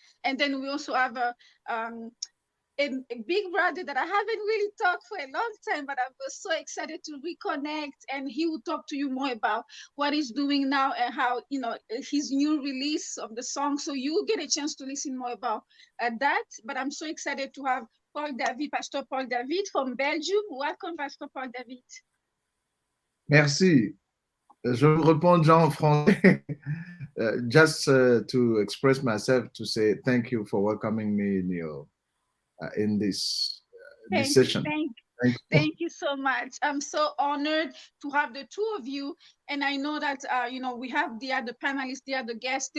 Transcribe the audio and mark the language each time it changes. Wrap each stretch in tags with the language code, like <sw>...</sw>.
<en>And then we also have a big brother that I haven't really talked for a long time, but I was so excited to reconnect, and he will talk to you more about what he's doing now and how, his new release of the song. So you will get a chance to listen more about that. But I'm so excited to have Pastor Paul David from Belgium. Welcome, Pastor Paul David.</en> <fr>Merci. Je vous réponds déjà en français.</fr> <en>Just to express myself, to say thank you for welcoming me in this session. Thank you so much. I'm so honored to have the two of you. And I know that, we have the other panelists, the other guests.</en>